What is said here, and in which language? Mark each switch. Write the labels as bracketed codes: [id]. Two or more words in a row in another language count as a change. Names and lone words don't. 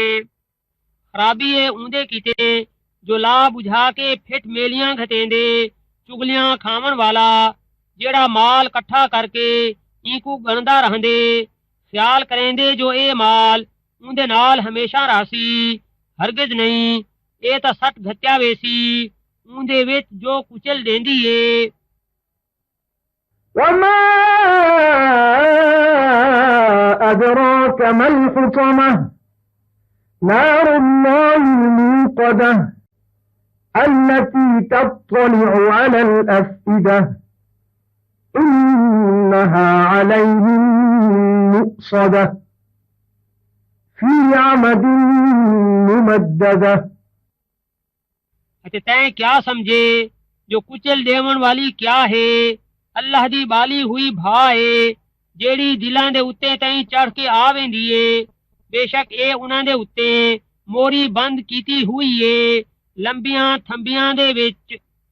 [skr] خرابی ہے اوندے کیتے جو لا بجھا کے پھٹ میلیاں گھٹیندے چغلیاں کھاون والا جیڑا مال کٹھا کر کے انکوں گݨدا رہندے خیال کریندے جو اے مال اوندے نال ہمیشہ راسی ہرگز نہیں اے تاں سٹ گھتیا ویسی اوندے وچ جو کچل دیندی ہے. [ar] وما أدراك ما الحطمة نار الله الموقدة التي تطلع على الأفئدة إنها عليهم مؤصدة في عمد ممددة. [skr] تیں کیا سمجھے جو کچل دیون والی کیا ہے. اللہ دی بالی ہوئی بھاہ ہے جیڑی دلاں دے اتے تئیں چڑھ کے آ ویندی ہے. بیشک اے انہاں دے اتے موری بند کیتی ہوئی ہے لمبیاں تھمبیاں دے وچ